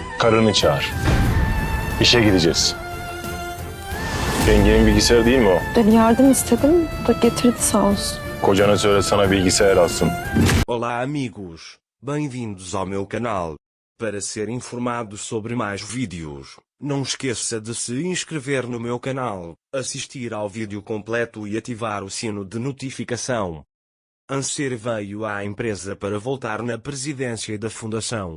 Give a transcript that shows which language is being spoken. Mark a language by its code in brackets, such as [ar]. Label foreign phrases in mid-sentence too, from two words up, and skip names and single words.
[tr] Karını çağır. İşe gideceğiz. Yengenin bilgisayarı değil mi o? Ben yardım istedim da getirdi sağ olsun. Kocana söyle sana bilgisayar alsın. [pt] Olá amigos, bem-vindos ao meu canal. Para ser informado sobre mais vídeos, não esqueça de se inscrever no meu canal, assistir ao vídeo completo e ativar o sino de notificação. Anser veio à empresa para voltar na presidência da fundação.